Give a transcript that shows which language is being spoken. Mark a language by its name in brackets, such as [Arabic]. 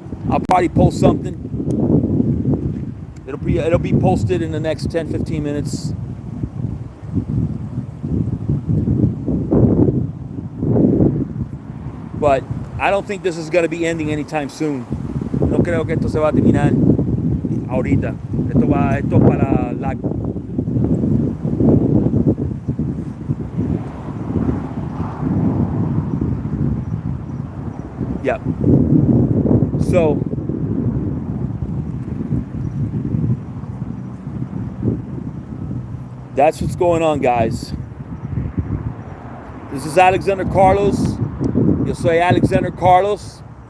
[English] I'll probably post something. It'll be posted in the next 10-15 minutes. But I don't think this is going to be ending anytime soon. [Spanish] No creo que esto se va a terminar ahorita. Esto para la... [English] Yeah. So that's what's going on, guys. This is Alexander Carlos. [Spanish] Yo soy Alexander Carlos.